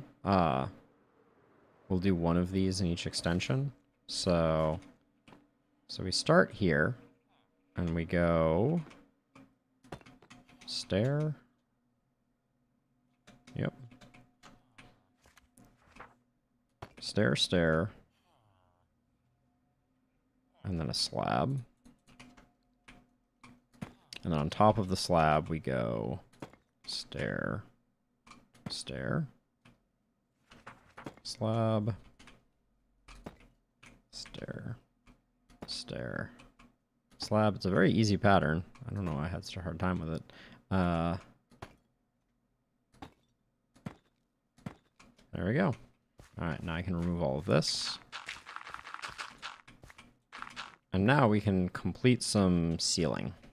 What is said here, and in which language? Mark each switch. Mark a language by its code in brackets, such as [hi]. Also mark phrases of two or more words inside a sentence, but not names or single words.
[en] We'll do one of these in each extension. So we start here, and we go stair. Yep. Stair, stair. And then a slab. And then on top of the slab, we go stair, stair, slab, stair, stair, slab. It's a very easy pattern. I don't know why I had such a hard time with it. There we go. Alright, now I can remove all of this. And now we can complete some ceiling.